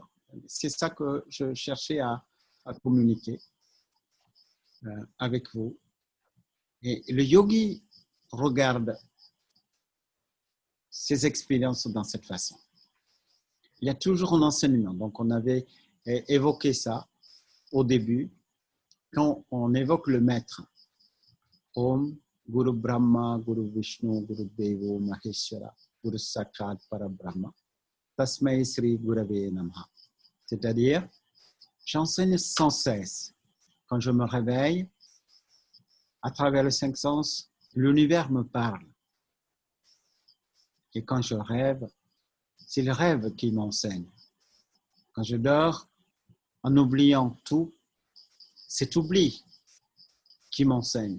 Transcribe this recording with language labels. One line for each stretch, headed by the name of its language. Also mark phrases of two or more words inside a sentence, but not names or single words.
French: C'est ça que je cherchais à communiquer avec vous. Et le yogi regarde ses expériences dans cette façon. Il y a toujours un enseignement. Donc, on avait évoqué ça au début, quand on évoque le maître.
Sanskrit: ॐ गुरु ब्रह्मा गुरु विष्णु गुरु देवो महेश्वर गुरु साक्षात् परब्रह्म तस्मै श्री गुरवे नमः.
French: C'est-à-dire, j'enseigne sans cesse. Quand je me réveille, à travers les cinq sens, l'univers me parle. Et quand je rêve, c'est le rêve qui m'enseigne. Quand je dors, en oubliant tout, cet oubli qui m'enseigne.